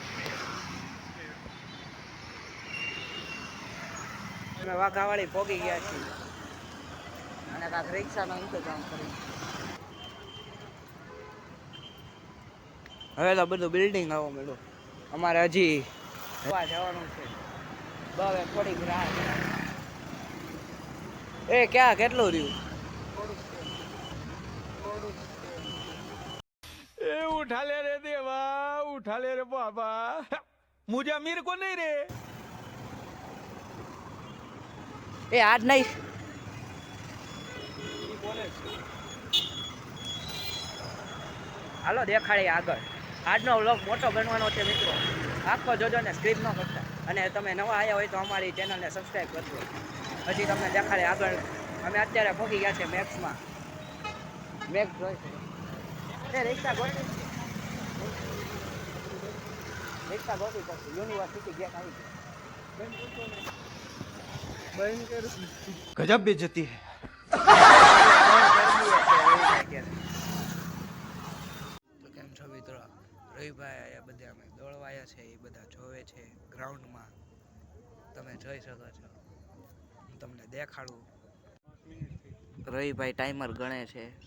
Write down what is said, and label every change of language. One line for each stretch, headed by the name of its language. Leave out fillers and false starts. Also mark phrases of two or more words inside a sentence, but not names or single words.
Gujarati: અમે વાઘાવાળી પહોંચી ગયા છીએ અને કાંક રિક્ષાનો ઇંતજામ કરી. હવે તો બધું બિલ્ડિંગ આવવા મળ્યું. અમારે હજી જવાનું છે. હવે થોડીક રાહ. એ ક્યાં કેટલું રહ્યું?
Hindi: ए उठा ले रे देवा, उठा ले रे बाबा, मुझे अमीर को नहीं रे.
Gujarati: એ આજ નહીં. હાલો દેખાડીએ આગળ. આજનો વ્લોગ મોટો બનવાનો છે મિત્રો, આખો જોજો ને સ્ક્રીપ ન કરતા. અને તમે નવા આવ્યા હોય તો અમારી ચેનલને સબસ્ક્રાઈબ કરજો. પછી તમને દેખાડે આગળ. અમે અત્યારે પહોંચી ગયા છે મેક્સમાં. મેક્સ જોઈ એ રિક્ષા ગોઠવી પડશે. યુનિવર્સિટી ગેટ આવી
Hindi: गजब बेइज्जती है.
Gujarati: તો કેમ છો મિત્રો? રવિભાઈ આયા બધા અમે દોડવાયા છે, એ બધા જોવે છે ગ્રાઉન્ડમાં. તમે જોઈ શકો છો, હું તમને દેખાડું. રવિભાઈ ટાઈમર ગણે છે.